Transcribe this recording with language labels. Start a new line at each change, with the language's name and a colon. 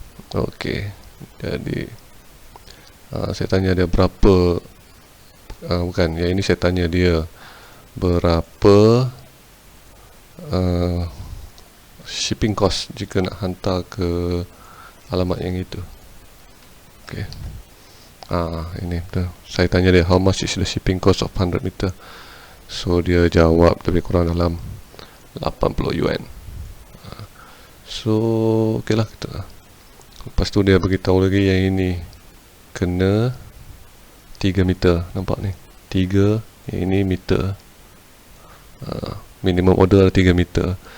Malay: Okey, jadi saya tanya dia berapa, bukan, yang ini saya tanya dia berapa shipping cost jika nak hantar ke alamat yang itu. Okey, Ini betul. Saya tanya dia,
English: how much is the shipping cost of 100 meter?
Malay: So dia jawab lebih kurang dalam 80 yuan. So okey lah kita. Lepas tu dia beritahu lagi yang ini kena 3 meter. Nampak ni 3, yang ini meter. Minimum order 3 meter.